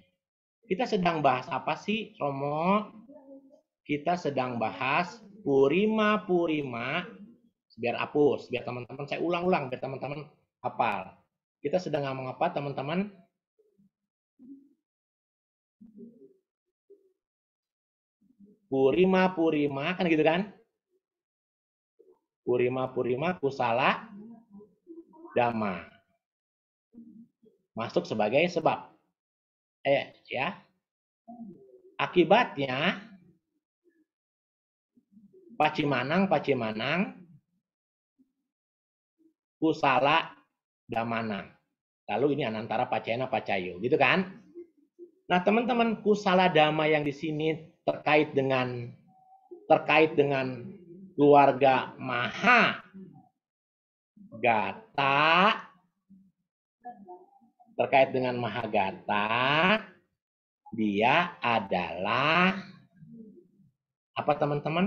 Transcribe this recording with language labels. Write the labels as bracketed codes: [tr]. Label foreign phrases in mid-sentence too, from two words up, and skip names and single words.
[id] Kita sedang bahas apa sih, Romo? Kita sedang bahas Purima, biar hapus, biar teman-teman saya ulang-ulang, biar teman-teman hafal. Kita sedang ngomong apa, teman-teman? Purima, kan gitu kan? [pi] Purima, kusala, dhamma. [id] Masuk sebagai sebab. Ya. Akibatnya, [pi] pacimanang, kusala, dhamanang. [id] Lalu ini [pi] antara pacayana, pacayo, [id] gitu kan? Nah, teman-teman, kusala dhamma yang di sini terkait dengan keluarga Mahagata, terkait dengan Mahagata, dia adalah apa teman-teman?